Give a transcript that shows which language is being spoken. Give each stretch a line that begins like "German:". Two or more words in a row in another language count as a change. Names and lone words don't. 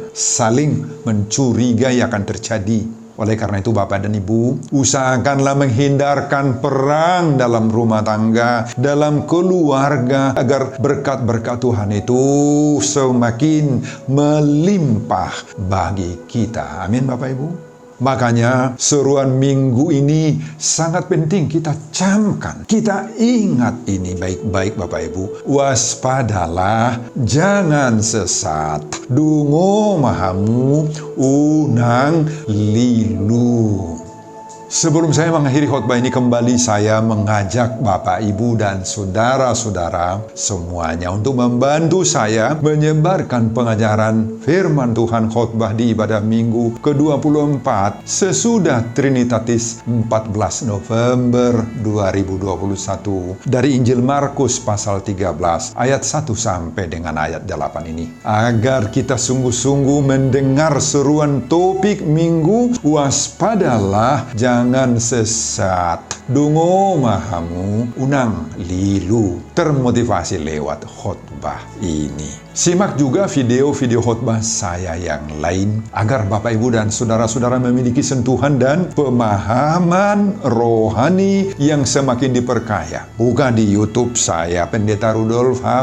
Indonesian: Saling mencurigai akan terjadi. Oleh karena itu Bapak dan Ibu, usahakanlah menghindarkan perang dalam rumah tangga, dalam keluarga, agar berkat-berkat Tuhan itu semakin melimpah bagi kita. Amin Bapak Ibu. Makanya seruan minggu ini sangat penting kita camkan. Kita ingat ini baik-baik Bapak Ibu. Waspadalah, jangan sesat.
Batak Toba: Dungo mahamu unang lilu.
Indonesian: Sebelum saya mengakhiri khotbah ini, kembali saya mengajak Bapak, Ibu, dan saudara-saudara semuanya untuk membantu saya menyebarkan pengajaran firman Tuhan khotbah di ibadah minggu ke-24 sesudah Trinitatis 14 November 2021 dari Injil Markus pasal 13 ayat 1 sampai dengan ayat 8 ini. Agar kita sungguh-sungguh mendengar seruan topik minggu, waspadalah, jangan sesat.
Batak Toba: Dungo mahamu unang lilu.
Indonesian: Termotivasi lewat khotbah ini. Simak juga video-video khotbah saya yang lain agar Bapak, Ibu, dan saudara-saudara memiliki sentuhan dan pemahaman rohani yang semakin diperkaya. Buka di YouTube saya, Pendeta Rudolf H.